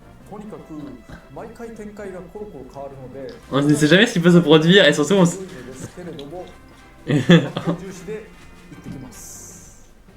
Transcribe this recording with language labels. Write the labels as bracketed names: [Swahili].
[Japanese] とにかく毎回展開がコロコロ変わるので [French] On ne sait jamais ce qui peut se produire et surtout, on s- [Japanese] ですけれども重視で行ってきます。